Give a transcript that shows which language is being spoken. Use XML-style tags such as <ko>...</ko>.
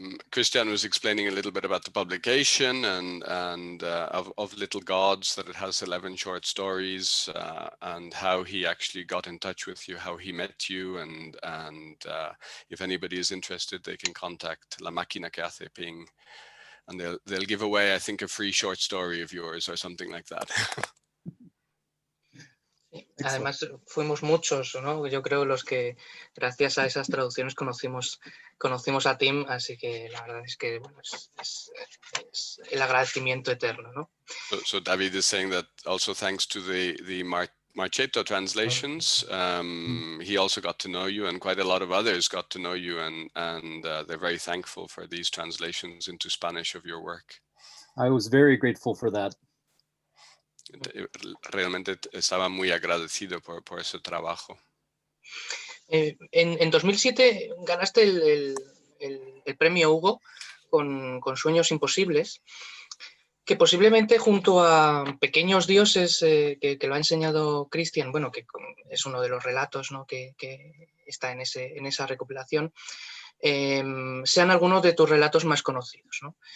<en>Christian was explaining a little bit about the publication and of Little Gods, that it has 11 short stories, and how he actually got in touch with you, how he met you, and if anybody is interested, they can contact La Máquina que hace ping, and they'll give away, I think, a free short story of yours or something like that.</en> <es>Además, fuimos muchos, ¿no? Yo creo los que gracias a esas traducciones conocimos a Tim, así que la verdad es que bueno, es el agradecimiento eterno, ¿no?</es> <en>So David is saying that also thanks to the Marchetto translations, he also got to know you, and quite a lot of others got to know you, and they're very thankful for these translations into Spanish of your work. I was very grateful for that.</en> <es>Realmente estaba muy agradecido por ese trabajo. En 2007 ganaste el premio Hugo con Sueños Imposibles. que posiblemente junto a Pequeños Dioses, que lo ha enseñado Cristian, bueno, que es uno de los relatos, ¿no?, que está en esa recopilación, sean algunos de tus relatos más conocidos, ¿no?</es>